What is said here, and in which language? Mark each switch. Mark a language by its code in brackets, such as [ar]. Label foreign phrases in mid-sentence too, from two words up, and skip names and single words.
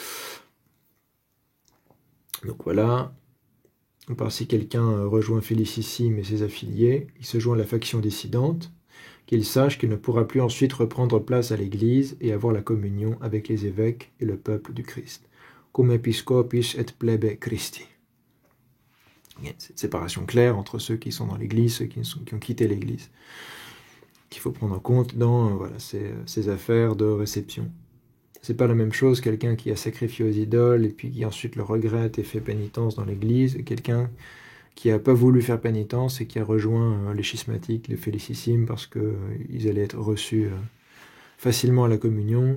[fr] Donc voilà, par si quelqu'un rejoint Félicissime et ses affiliés, il se joint à la faction dissidente, qu'il sache qu'il ne pourra plus ensuite reprendre place à l'Église et avoir la communion avec les évêques et le peuple du Christ. [la] Cum episcopis et plebe Christi. [fr] Il y a cette séparation claire entre ceux qui sont dans l'Église, ceux qui ont quitté l'Église, qu'il faut prendre en compte dans ces affaires de réception. C'est pas la même chose quelqu'un qui a sacrifié aux idoles et puis qui ensuite le regrette et fait pénitence dans l'Église, et quelqu'un qui a pas voulu faire pénitence et qui a rejoint les schismatiques, les félicissimes, parce qu'ils allaient être reçus facilement à la communion.